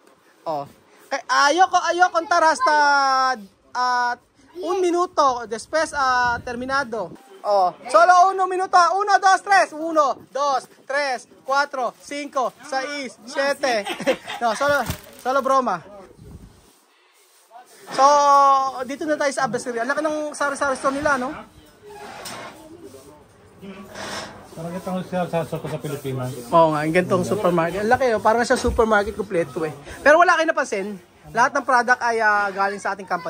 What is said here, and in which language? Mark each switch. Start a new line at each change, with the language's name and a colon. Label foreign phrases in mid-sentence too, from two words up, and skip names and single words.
Spanish: Ayoko contar hasta 1 minuto. Después terminado. Solo 1 minuto. 1, 2, 3. 1, 2, 3, 4, 5, 6, 7. No, solo broma.
Filipino: So, dito na tayo sa Abaceria. Ang laki ng sari-sari store nila, no? Parang itong sa Pilipinas. Oo nga, yung ganitong supermarket. Ang laki, parang siya supermarket kompleto eh. Pero wala kayo napansin, lahat ng product ay galing sa ating company.